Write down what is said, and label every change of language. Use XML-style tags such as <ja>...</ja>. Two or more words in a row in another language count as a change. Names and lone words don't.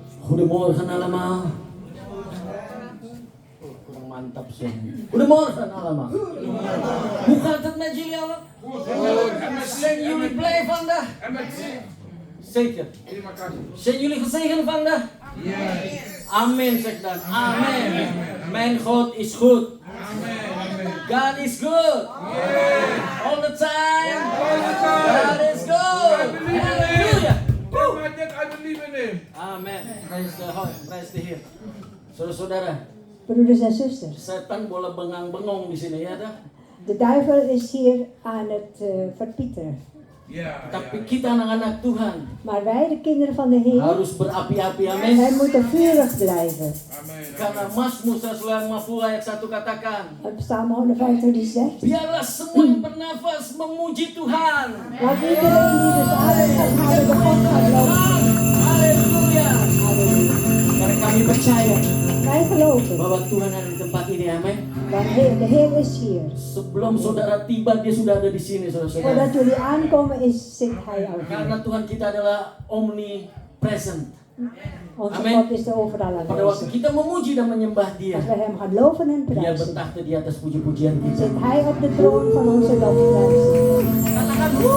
<nl>Goedemorgen allemaal.</nl> <id>Kurang mantap sih.</id> <nl>Goedemorgen allemaal. Hoe gaat het met jullie allemaal? Zijn jullie blij vandaag? Zeker. Zijn jullie gezegend vandaag? Amen, zeg dan. Amen. Mijn God is goed.</nl> <en>God is good. All the time. God is good. Hallelujah. I believe in him. Amen. Praise the Heer.</en> <id>Saudara-saudara,</id> <nl>Broeders en zusters,</nl> <id>setan boleh bengang-bengong di sini ya dah.</id> <nl>de duivel is hier aan het verpieteren.</nl> <id>Tapi kita anak-anak Tuhan</id> <nl>Maar wij, de kinderen van de Heer,</nl> <id>harus berapi-api,</id> <nl>wij</nl> <id>amin.</id> <nl>moeten vurig blijven.</nl> <id>Karena Mazmur 150 ayat 1 katakan,</id> <nl>Het Psalm 150 die zegt,</nl> <id>biarlah semua yang bernafas memuji Tuhan.</id> <nl>laat iedereen die dus adem gaat houden de God gaat loven.</nl> <id>Haleluya.</id> <nl>Halleluja.</nl> <id>Karena kami percaya</id> <nl>Wij geloven,</nl> <id>bahwa Tuhan ada di tempat ini, amin.</id> <nl>want de Heer is hier.</nl> <id>Sebelum saudara tiba, dia sudah ada di sini, saudara-saudara.</id> <nl>Voordat jullie aankomen zit Hij al</nl> <id>Karena</id> <nl>hier.</nl> <id>Tuhan kita adalah omnipresent.</id> <nl>Onze Amen. God is er overal</nl> <id>Pada waktu</id> <nl>aanwezig.</nl> <id>kita memuji dan menyembah Dia,</id> <nl>Als we Hem gaan loven en</nl> <id>Dia</id> <nl>prijzen,</nl> <id>bertakhta di atas puji-pujian kita.</id> <nl>zit Hij op de troon van onze lofprijzen.</nl> <id>Katakan,</id>